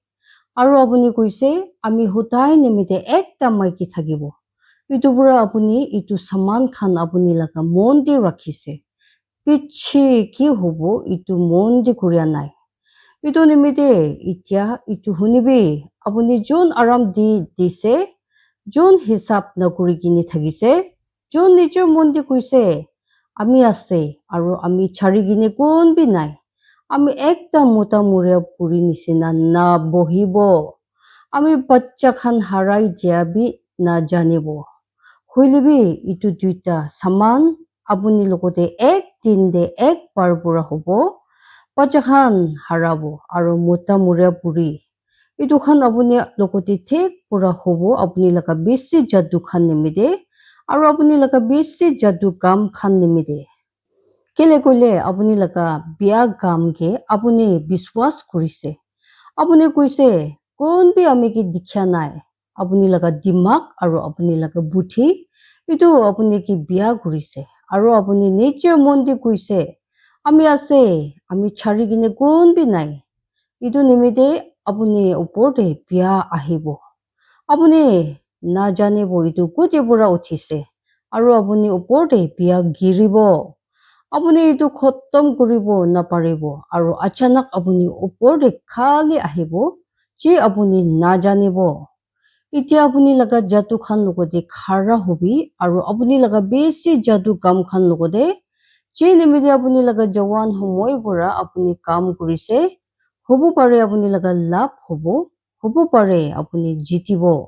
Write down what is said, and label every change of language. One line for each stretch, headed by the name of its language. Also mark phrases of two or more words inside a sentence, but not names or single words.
Naga Pidgin: Aru apuni koise ami hutai nimite ekta maiki thakibo. Itu pura apuni itu saman khan apuni laga mondi rakhise. Pichi ki hobo itu mondi kuria nai. Itu nimite itia itu hunibi apuni jon aram di dise jon hisap na kuri kini thagise jon nijer mondi kuise ami ase aru ami chari gine kon bi nai ami ekta mota muria puri nisina na bohibo ami bachcha khan harai diabi na janibo huilibi itu duita saman apuni lokote ek din de ek bar pura hobo Bacha khan harabo aru mota muria puri. Itu khan apuni lokoti thik pura hobo apuni laga bisi jadu khan nimide aru apuni laga bisi jadu kam khan nimide. Kele kole apuni laga biya kam ke apuni biswas kurise. Apuni kuise kon bi ami ki dikhya nai. Apuni laga dimag aru apuni laga buthi itu apuni ki biya kurise. Aru apuni nature mondi kuise. Ami ase ami chari gine kon bi nai. Itu nimite apuni opor de biya ahibo. Apuni na janibo itu kuti pura uthise. Aru apuni opor de biya giribo. Apuni itu khotom kuribo na paribo. Aru achanak apuni opor de khali ahibo. Chi apuni na janibo. Itia apuni laga jatu khan logode khara hobi. Aru apuni laga besi jatu kam khan logode. Chi nimite apuni laga jawan humoi pura apuni kam kurise. Hobo pare apuni laga lap hobo. Hobo pare apuni jitibo.